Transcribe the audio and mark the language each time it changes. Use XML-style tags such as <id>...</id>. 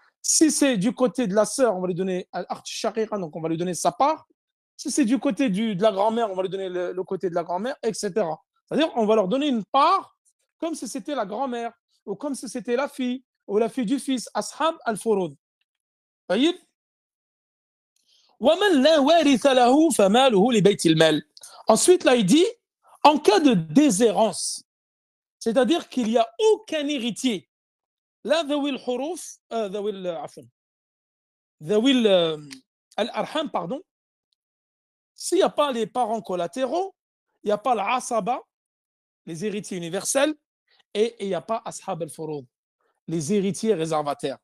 <fr>Si c'est du côté de la sœur, on va lui donner donc on va lui donner sa part. Si c'est du côté de la grand-mère, on va lui donner le côté de la grand-mère, etc. C'est-à-dire, on va leur donner une part comme si c'était la grand-mère, ou comme si c'était la fille, ou la fille du fils, ashab al-furud.</fr> <ar>طيب. ومن لا وارث له فماله لبيت المال.</ar> <fr>Ensuite, là, il dit, en cas de déshérence, c'est-à-dire qu'il n'y a aucun héritier, là,</fr> <ar>ذوي الحروف ذوي عفوا ذوي الأرحام,</ar> <fr>pardon, s'il n'y a pas les parents collatéraux, il n'y a pas l'asaba, les héritiers universels, et il n'y a pas ashab al-furud, les héritiers réservataires.</fr>